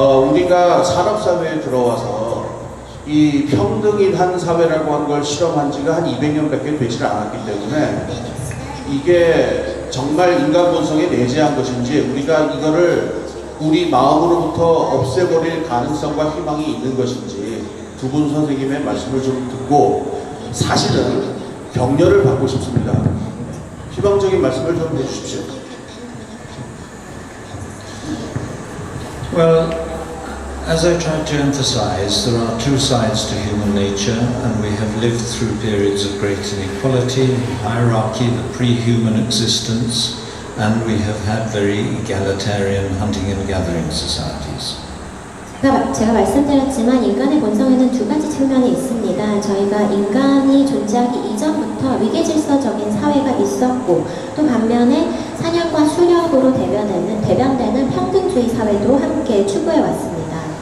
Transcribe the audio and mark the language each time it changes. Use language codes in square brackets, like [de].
[ko] 우리가 산업사회에 들어와서 이 평등한 사회라고 한 걸 실험한 지가 한 200년밖에 되지 않았기 때문에 이게 정말 인간 본성에 내재한 것인지 우리가 이거를 우리 마음으로부터 없애버릴 가능성과 희망이 있는 것인지 두 분 선생님의 말씀을 좀 듣고 사실은 격려를 받고 싶습니다. 희망적인 말씀을 좀 해주십시오. [en] Well, as I tried to emphasize, there are two sides to human nature, and we have lived through periods of great inequality, hierarchy, the pre-human existence, and we have had very egalitarian hunting and gathering societies. [ko] 제가 말씀드렸지만 인간의 본성에는 두 가지 측면이 있습니다. 저희가 인간이 존재하기 이전부터 위계질서적인 사회가 있었고, 또 반면에 사냥과 수렵으로 대변되는 평등주의 사회도 함께 추구해 왔습니다.